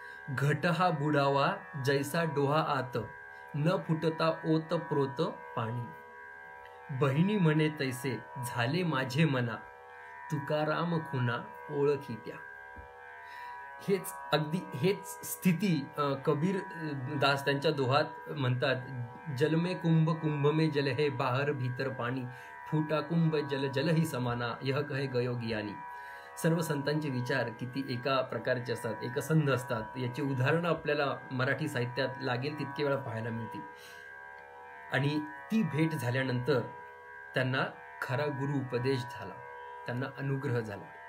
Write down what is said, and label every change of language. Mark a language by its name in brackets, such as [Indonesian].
[Marathi] घट हा बुडावा जैसा डोहा आत, न फुटता ओत प्रोत पाणी. बहिणी म्हणे तैसे झाले माझे मना, तुकाराम खुना ओळखी त्या. हेच स्थिती कबीर दास त्यांच्या दोहात म्हणतात. [Hindi] जल में कुंभ कुंभ में जल है, बाहर भीतर पाणी, फुटा कुंभ जल जल ही समाना, यह कहे गयो ज्ञानी. [Marathi] सर्व संतांचे विचार किती एका प्रकारचे असतात, एकसंध असतात. याची उदाहरणं आपल्याला मराठी साहित्यात लागेल तितके वेळा पाहायला मिळतील. आणि ती भेट झाल्यानंतर त्यांना खरा गुरु उपदेश झाला, त्यांना अनुग्रह झाला.